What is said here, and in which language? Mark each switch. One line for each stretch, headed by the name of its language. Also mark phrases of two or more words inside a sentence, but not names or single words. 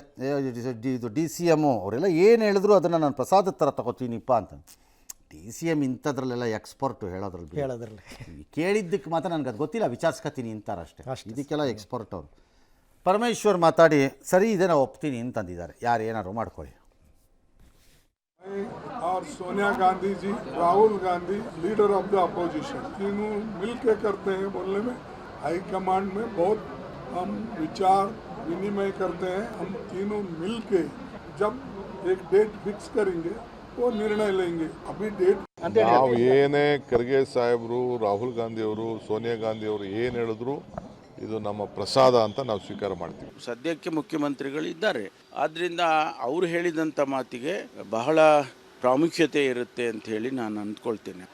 Kannada: ಇದು DCM ಅವರೆಲ್ಲ ಏನು ಹೇಳಿದ್ರು ಅದನ್ನು ನಾನು ಪ್ರಸಾದದ ಥರ ತಗೋತೀನಿಪ್ಪ ಅಂತ. DCM ಇಂಥದ್ರಲ್ಲೆಲ್ಲ ಎಕ್ಸ್ಪರ್ಟು ಹೇಳೋದ್ರಲ್ಲಿ ಕೇಳಿದ್ದಕ್ಕೆ ಮಾತ್ರ ನನಗೆ ಅದು ಗೊತ್ತಿಲ್ಲ, ವಿಚಾರಿಸ್ಕೊತೀನಿ ಅಂತಾರಷ್ಟೇ. ಇದಕ್ಕೆಲ್ಲ ಎಕ್ಸ್ಪರ್ಟ್ ಅವರು. ಪರಮೇಶ್ವರ್ ಮಾತಾಡಿ ಸರಿ ಇದೆ, ನಾವು ಒಪ್ತೀನಿ ಅಂತಂದಿದ್ದಾರೆ. ಯಾರು ಏನಾದ್ರು ಮಾಡ್ಕೊಳ್ಳಿ.
Hindi: और सोनिया गांधी जी, राहुल गांधी
English: leader of the opposition,
Hindi: तीनों मिलके करते हैं बोलने में। हाईकमांड में बहुत हम विचार विनिमय करते हैं। हम तीनों मिलके जब एक डेट फिक्स करेंगे वो निर्णय लेंगे। अभी डेट
Kannada: ನಾವು ಏನೇ ಖರ್ಗೆ ಸಾಹೇಬರು, ರಾಹುಲ್ ಗಾಂಧಿ ಅವರು, ಸೋನಿಯಾ ಗಾಂಧಿ ಅವರು ಏನು ಹೇಳಿದ್ರು ಇದು ನಮ್ಮ ಪ್ರಸಾದ ಅಂತ ನಾವು ಸ್ವೀಕಾರ ಮಾಡ್ತೀವಿ. ಸದ್ಯಕ್ಕೆ ಮುಖ್ಯಮಂತ್ರಿಗಳು ಇದ್ದಾರೆ, ಆದ್ದರಿಂದ ಅವರು ಹೇಳಿದಂಥ ಮಾತಿಗೆ ಬಹಳ ಪ್ರಾಮುಖ್ಯತೆ ಇರುತ್ತೆ ಅಂತ ಹೇಳಿ ನಾನು ಅಂದ್ಕೊಳ್ತೇನೆ.